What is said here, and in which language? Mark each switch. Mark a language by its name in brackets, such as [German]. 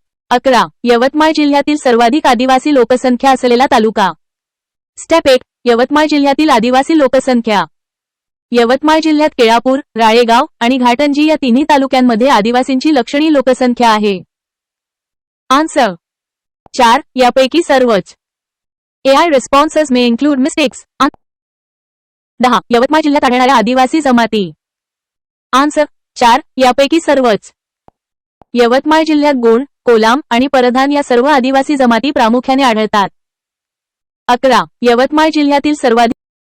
[Marathi] अकरा. यवतमाळ जिल्ह्यातील सर्वाधिक आदिवासी लोकसंख्या असलेला तालुका. स्टेप 1. यवतमाळ जिल्ह्यातील आदिवासी लोकसंख्या. यवतमाळ जिल्ह्यात केळापूर, राळेगाव आणि घाटंजी या तिन्ही तालुक्यांमध्ये आदिवासींची लक्षणीय लोकसंख्या आहे. आन्सर 4. यापैकी सर्वच. [English] AI responses may include mistakes. [Marathi] 10. Yavatmal जिल्ह्यात आढळणाऱ्या आदिवासी जमाती. आन्सर 4. यापैकी सर्वच. यवतमाळ जिल्ह्यात गोंड, कोलाम आणि परधान या सर्व आदिवासी जमाती प्रामुख्याने आढळतात. 11. यवतमाळ जिल्ह्यातील सर्वाधिक